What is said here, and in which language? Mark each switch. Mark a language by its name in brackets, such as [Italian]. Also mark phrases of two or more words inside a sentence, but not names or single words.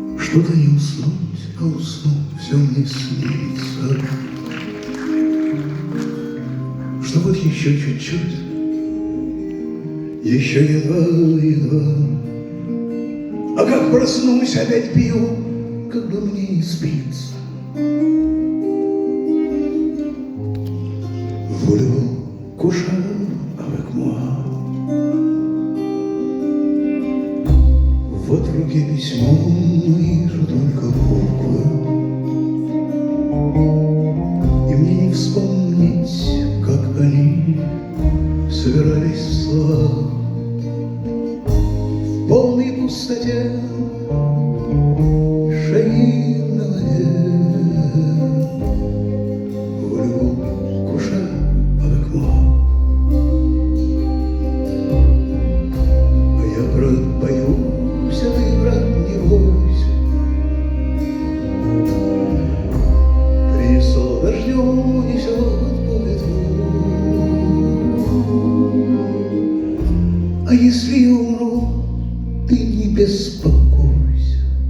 [Russian] Что-то не уснуть, а уснуть все мне снится. Что вот еще чуть-чуть, еще едва-едва, а как проснусь, опять пью, как бы мне не спится. [French] Voulez-vous coucher avec moi? [Russian] Вот в руке письмо, но вижу только буквы, и мне не вспомнить, как они собирались в слова. В полной пустоте шаги на воде. [French] Voulez-vous coucher avec moi? [Russian] А я, брат, боюсь, а ты, брат, не бойся. Принесло дождем, несет по ветру. А если я умру, ты не беспокойся.